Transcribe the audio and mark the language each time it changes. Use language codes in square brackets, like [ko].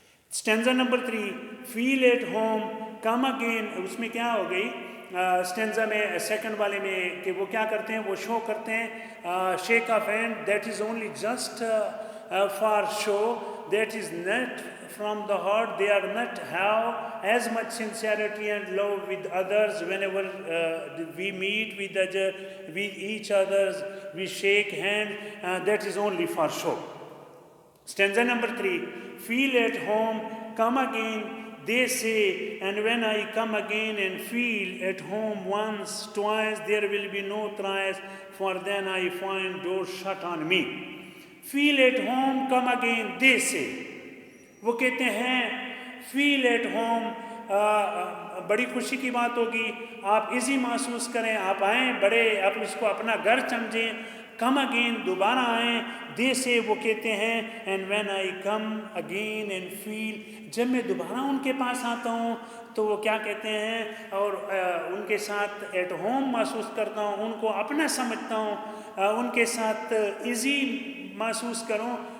[en] Stanza number 3. Feel at home come again. [ur] اس میں کیا ہو گئی اسٹینزا میں سیکنڈ والے میں کہ وہ کیا کرتے ہیں؟ وہ شو کرتے ہیں shake of hand. [en] That is only just for show. That is not from the heart. They are not have as much sincerity and love with others. Whenever we meet with each others, we shake hand. That is only for show. Stanza number 3. Feel at home, come again, they say, and when I come again and feel at home once, twice, there will be no thrice, for then I find doors shut on me. Feel at home, come again, they say. [ur] وہ کہتے ہیں فیل at home, بڑی خوشی کی بات ہوگی، آپ easy محسوس کریں، آپ آئیں، بڑے آپ اس کو اپنا گھر سمجھیں. کم اگین، دوبارہ آئیں. دے سے وہ کہتے ہیں and when I come again and فیل، جب میں دوبارہ ان کے پاس آتا ہوں تو وہ کیا کہتے ہیں اور ان کے ساتھ ایٹ ہوم محسوس کرتا ہوں، ان کو اپنا سمجھتا ہوں، ان کے ساتھ ایزی محسوس کروں.